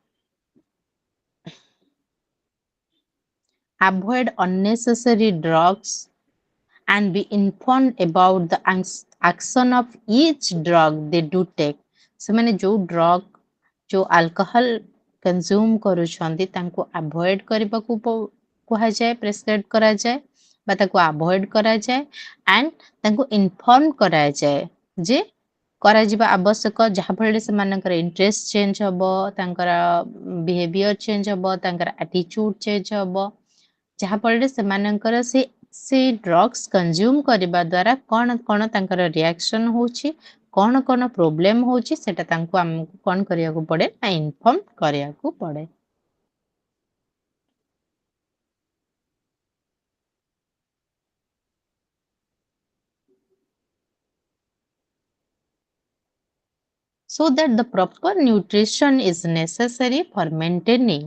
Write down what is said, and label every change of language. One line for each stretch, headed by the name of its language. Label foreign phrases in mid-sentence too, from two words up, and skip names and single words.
English: avoid unnecessary drugs and be informed about the action of each drug they do take.
Odia: ସେମାନେ ଯୋଉ ଡ୍ରଗ୍ ଯୋଉ
English: alcohol consume
Odia: କରୁଛନ୍ତି ତାଙ୍କୁ ଆଭଏଡ୍ କରିବାକୁ କୁହାଯାଏ, ପ୍ରେସ୍କ୍ରାଇବ୍ କରାଯାଏ ବା ତାକୁ ଆଭଏଡ୍ କରାଯାଏ ଆଣ୍ଡ ତାଙ୍କୁ ଇନଫର୍ମ କରାଯାଏ ଯେ କରାଯିବା ଆବଶ୍ୟକ, ଯାହାଫଳରେ ସେମାନଙ୍କର
English: interest change
Odia: ହେବ, ତାଙ୍କର
English: behaviour change
Odia: ହେବ, ତାଙ୍କର
English: attitude change
Odia: ହେବ, ଯାହାଫଳରେ ସେମାନଙ୍କର ସେ
English: drugs consume
Odia: କରିବା ଦ୍ୱାରା କ'ଣ କ'ଣ ତାଙ୍କର ରିଆକ୍ସନ୍ ହେଉଛି, କ'ଣ କ'ଣ ପ୍ରୋବ୍ଲେମ୍ ହେଉଛି, ସେଟା ତାଙ୍କୁ ଆମକୁ କ'ଣ କରିବାକୁ ପଡ଼େ ନା ଇନଫର୍ମ କରିବାକୁ ପଡ଼େ।
English: So that the proper nutrition is necessary for maintaining.